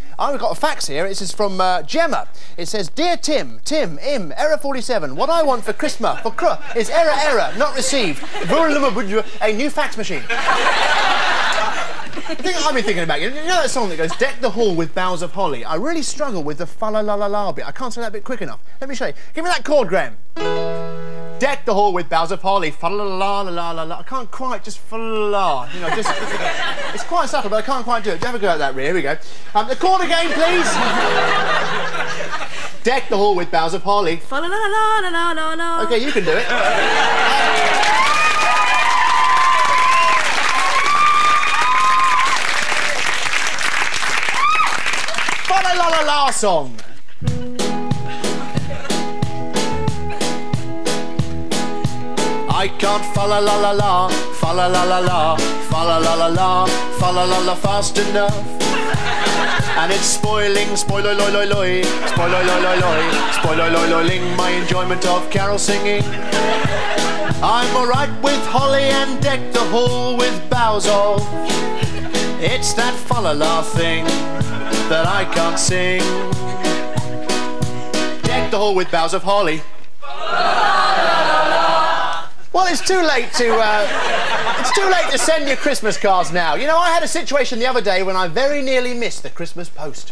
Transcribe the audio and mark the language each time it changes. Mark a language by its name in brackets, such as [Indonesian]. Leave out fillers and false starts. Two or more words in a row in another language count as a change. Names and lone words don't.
[English] I've got a fax here. This is from Gemma. It says, Dear Tim, Im, error 47. What I want for Christmas, is error, not received. A new fax machine. The thing I've been thinking about, you know that song that goes, Deck the hall with boughs of holly? I really struggle with the fa-la-la-la-la bit. I can't say that bit quick enough. Let me show you. Give me that chord, Graham. Deck the hall with boughs of holly, fa-la-la-la-la-la-la. I can't quite just fa-la-la, you know, just... It's quite subtle, but I can't quite do it. Have a go at that, Rhea. Here we go. The chord again, please. Deck the hall with boughs of holly. Fa-la-la-la-la-la-la-la. OK, you can do it. Fa-la-la-la-la song. I can't fa-la-la-la-la, fa-la-la-la-la, fa-la-la-la-la, fa-la-la-la fast enough. And it's spoiling, spoil-oi-loi-loi-loi, spoil-oi-loi-loi-loi, spoil-oi-loi-loi-ling my enjoyment of carol singing. I'm alright with holly and deck the hall with boughs of. It's that fa-la-la thing that I can't sing. Deck the hall with boughs of holly. Well, it's too late to send your Christmas cards now. You know, I had a situation the other day when I very nearly missed the Christmas post.